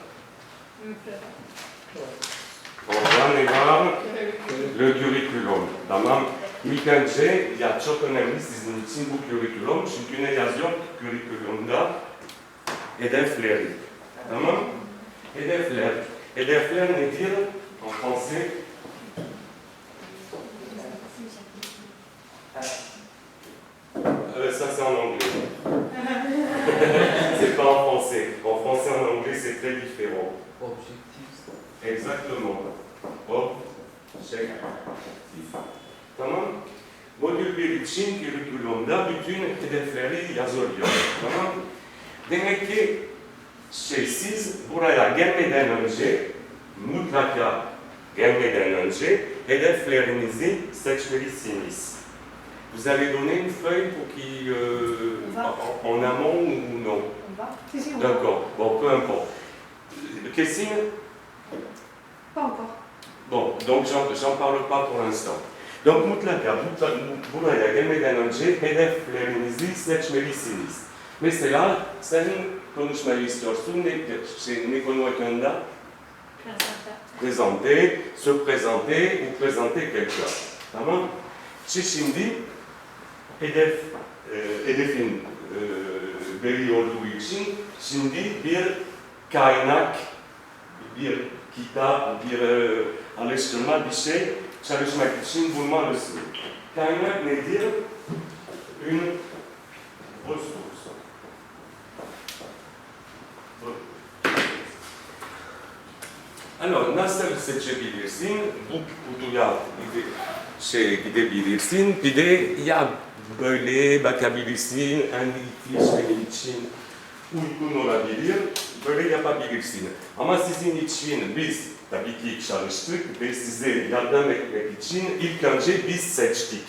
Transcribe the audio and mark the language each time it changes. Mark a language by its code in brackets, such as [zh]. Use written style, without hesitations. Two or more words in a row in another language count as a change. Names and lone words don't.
[tr] Orada ne var? [fr] Le curriculum. Tamam. [tr] İlk önce, ya çok önemli sizin için bu curriculum. Çünkü ne yazıyor curriculumda? Hedefleri. Tamam? Hedefler. Hedefler nedir [fr] en français? Ça c'est en anglais. C'est pas en français. En français et en anglais c'est très différent. Objektif. Exactement. Objectif. [tr] Tamam. Modül 1 için curriculumda bütün hedefleri yazılıyor. Tamam. Demek ki siz buraya gelmeden önce, mutlaka gelmeden önce hedeflerinizi seçmelisiniz. [fr] Vous avez donné une feuille pour qui, en amont ou non? D'accord, bon, peu importe. [tr] Kesin? [fr] Pas encore. Bon, donc j'en parle pas pour l'instant. [tr] Donc mutlaka buraya gelmeden önce hedeflerinizi seçmelisiniz. Mesela sen konuşmayı istiyorsun, ne konu hakkında? [fr] Présenter, se présenter ou présenter quelqu'un. [tr] Tamam? Şimdi hedefin veri olduğu için şimdi bir kaynak, bir kitap, bir alıştırma, bir şey çalışmak için bulmalısın. Kaynak nedir? [fr] Une ressource. Alors, [tr] nasıl seçebilirsin? Bu kutuya gidebilirsin. Bir de ya böyle bakabilirsin, hangi fiş benim için uygun olabilir, böyle yapabilirsin. Ama sizin için biz tabii ki çalıştık ve size yardım etmek için ilk önce biz seçtik.